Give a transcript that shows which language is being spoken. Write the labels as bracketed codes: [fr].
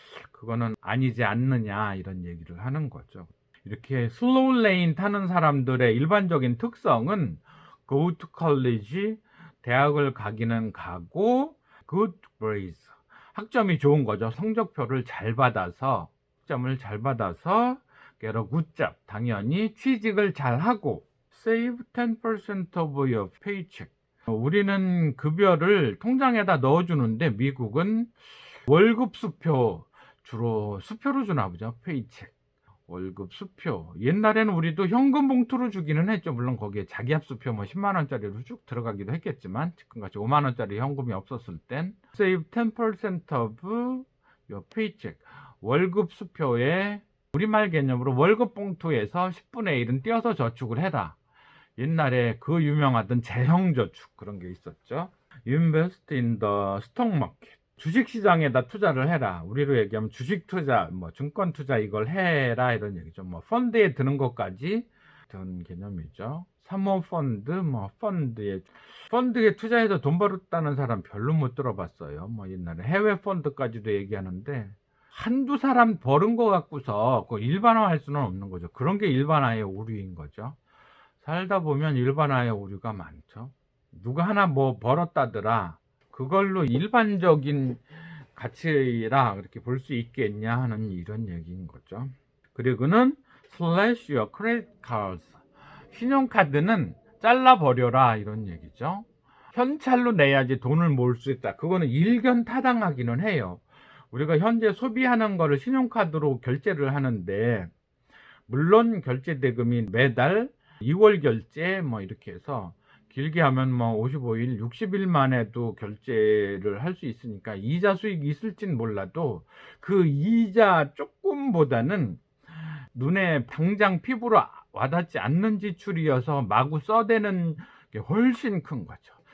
[ko] 그거는 아니지 않느냐, 이런 얘기를 하는 거죠. 이렇게 슬로우 레인 타는 사람들의 일반적인 특성은 [en] go to college, [ko] 대학을 가기는 가고, [en] good grades, [ko] 학점이 좋은 거죠. 성적표를 잘 받아서, 학점을 잘 받아서 [en] get a good job. [ko] 당연히 취직을 잘하고 [en] save 10% of your paycheck. [ko] 우리는 급여를 통장에다 넣어주는데 미국은 월급 수표, 주로 수표로 주나 보죠. 페이책, 월급 수표. 옛날에는 우리도 현금 봉투로 주기는 했죠. 물론 거기에 자기압 수표 뭐 10만 원짜리로 쭉 들어가기도 했겠지만 지금같이 5만 원짜리 현금이 없었을 땐 [en] save 10% of your paycheck. [ko] 월급 수표에 우리말 개념으로 월급 봉투에서 10분의 1은 떼어서 저축을 해라. 옛날에 그 유명하던 재형저축 그런 게 있었죠. [en] Invest in the stock market. [ko] 주식시장에다 투자를 해라. 우리로 얘기하면 주식 투자, 뭐 증권 투자 이걸 해라 이런 얘기죠. 뭐 펀드에 드는 것까지 그런 개념이죠. 사모펀드, 뭐 펀드에 투자해서 돈 벌었다는 사람 별로 못 들어봤어요. 뭐 옛날에 해외 펀드까지도 얘기하는데 한두 사람 버는 거 갖고서 그걸 일반화할 수는 없는 거죠. 그런 게 일반화의 오류인 거죠. 살다 보면 일반화의 오류가 많죠. 누가 하나 뭐 벌었다더라. 그걸로 일반적인 가치라 그렇게 볼 수 있겠냐 하는 이런 얘기인 거죠. 그리고는 [en] slash your credit cards. [ko] 신용카드는 잘라버려라 이런 얘기죠. 현찰로 내야지 돈을 모을 수 있다. 그거는 일견타당하기는 해요. 우리가 현재 소비하는 거를 신용카드로 결제를 하는데 물론 결제 대금이 매달 2월 결제 뭐 이렇게 해서 길게 하면 뭐 55일, 60일 만에도 결제를 할 수 있으니까 이자 수익이 있을진 몰라도 그 이자 조금보다는 눈에 당장 피부로 와닿지 않는 지출이어서 마구 써대는 게 훨씬 큰 거죠.